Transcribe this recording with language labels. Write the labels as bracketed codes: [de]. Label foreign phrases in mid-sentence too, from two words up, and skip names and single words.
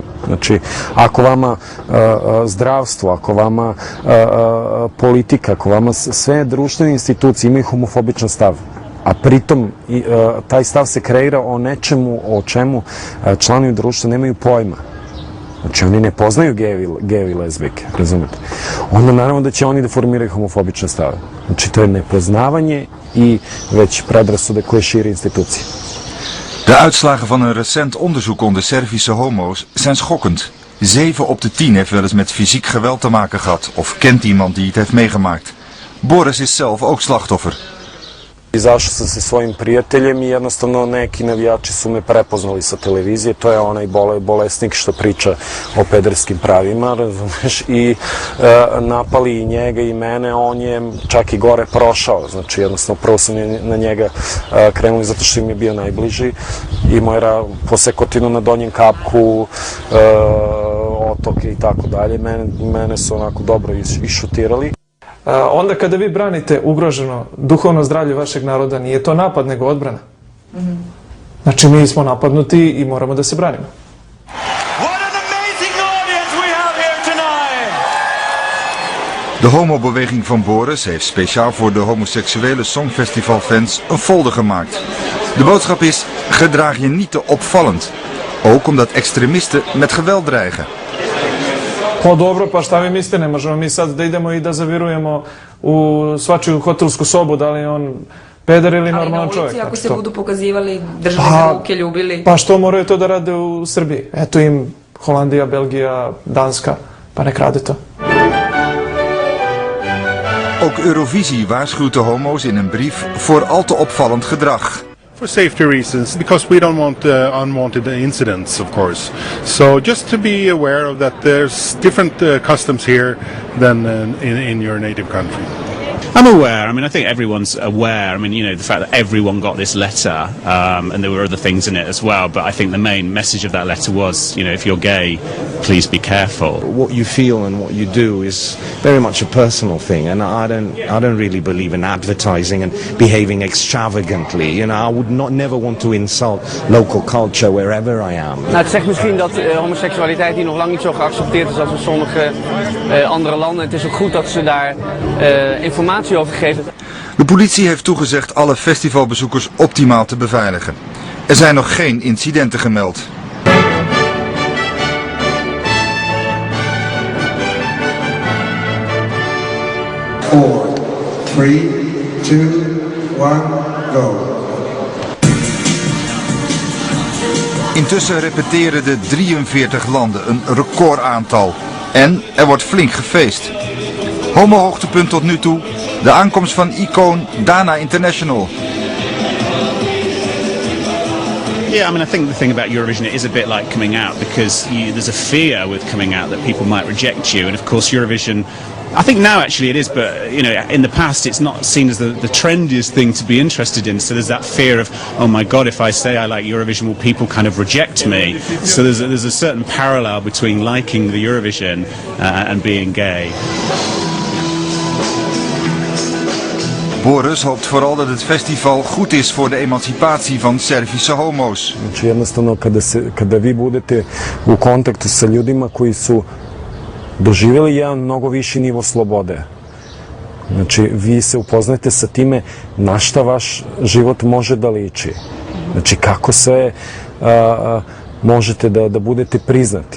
[sr] Znači, ako vama zdravstvo, ako vama politika, ako vama sve društvene institucije imaju homofobičan stav, a pritom taj stav se kreira o nečemu o čemu članovi društva nemaju pojma. Znači, oni ne poznaju gejevi i lezbijke, razumete? Onda naravno da će oni da formiraju homofobične stave. Znači, to je nepoznavanje i već predrasude koje šire institucije. [nl] De uitslagen van een recent onderzoek onder Servische homo's zijn schokkend. 7 op de 10 heeft wel eens met fysiek geweld te maken gehad of kent iemand die het heeft meegemaakt. Boris is zelf ook slachtoffer. [sr] Izašao sam se svojim prijateljem i jednostavno neki navijači su me prepoznali sa televizije. To je onaj bolesnik što priča o pederskim pravima, razumeš, i napali i njega i mene. On je čak i gore prošao. Znači, jednostavno, prvo sam na njega krenuli zato što im je bio najbliži. Imao je posekotinu na donjem kapku, otoke i tako dalje. Mene su onako dobro išutirali. Onda kada vi branite ugroženo duhovno zdravlje vašeg naroda, nije to napad nego odbrana. Znači, mi smo napadnuti i moramo da se branimo. [nl] De homobeweging van Boris heeft speciaal voor de homoseksuele songfestivalfans een folder gemaakt. De boodschap is: gedraag je niet te opvallend. Ook omdat extremisten met geweld dreigen. [sr] Pa dobro, pa šta vi mislite, ne možemo mi sad da idemo i da zavirujemo u svačiju hotelsku sobu, da li je on peder ili normalan čovjek. Ali na ulici ako se budu pokazivali, držali za ruke, ljubili. Pa što moraju to da rade u Srbiji? Eto im Holandija, Belgija, Danska, pa nek rade to. [nl] Ook Eurovisie waarschuwt de homo's in een brief voor al te opvallend gedrag. [en] For safety reasons, because we don't want unwanted incidents, of course. So just to be aware of that there's different customs here than in your native country. I'm aware. I mean, I think everyone's aware. I mean, you know, the fact that everyone got this letter, and there were other things in it as well. But I think the main message of that letter was, you know, if you're gay, please be careful. What you feel and what you do is very much a personal thing, and I don't really believe in advertising and behaving extravagantly. You know, I would never want to insult local culture wherever I am. [nl] Nou, het zegt misschien dat homoseksualiteit hier nog lang niet zo geaccepteerd is als in sommige andere landen. Het is ook goed dat ze daar informatie over geven. De politie heeft toegezegd alle festivalbezoekers optimaal te beveiligen. Er zijn nog geen incidenten gemeld. Four, 3, 2, 1, go. Intussen repeteren de 43 landen een recordaantal. En er wordt flink gefeest. Homo-hoogtepunt tot nu toe, de aankomst van icoon Dana International. [en] Yeah, I mean, I think the thing about Eurovision, it is a bit like coming out, because there's a fear with coming out that people might reject you. And of course, Eurovision, I think now actually it is, but you know, in the past it's not seen as the trendiest thing to be interested in. So there's that fear of, oh my God, if I say I like Eurovision, will people kind of reject me? So there's a certain parallel between liking the Eurovision and being gay. [nl] Boris hoopt vooral dat het festival goed is voor de emancipatie van Servische homo's. [sr] Znači, jednostavno, kada vi budete u kontaktu sa ljudima koji su doživjeli jedan mnogo viši nivo slobode, znači, vi se upoznajete sa time na šta vaš život može da liči. Znači, kako sve možete da budete priznati.